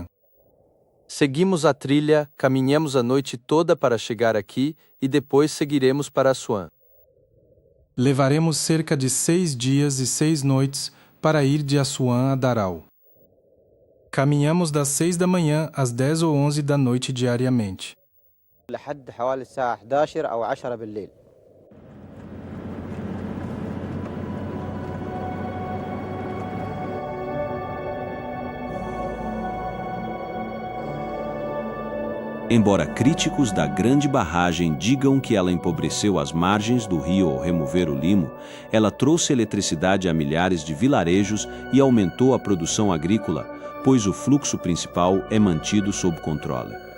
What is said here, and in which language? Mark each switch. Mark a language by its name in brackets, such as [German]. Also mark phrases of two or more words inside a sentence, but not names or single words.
[Portuguese] Seguimos a trilha, caminhamos a noite toda para chegar aqui e depois seguiremos para Assuã. Levaremos cerca de 6 dias e 6 noites para ir de Assuã a Darau. Caminhamos das 6 da manhã às 10 ou 11 da noite diariamente. [Arabic] لحد حوالي الساعة 11 أو 10 بالليل. [Portuguese] Embora críticos da grande barragem digam que ela empobreceu as margens do rio ao remover o limo, ela trouxe eletricidade a milhares de vilarejos e aumentou a produção agrícola, pois o fluxo principal é mantido sob controle.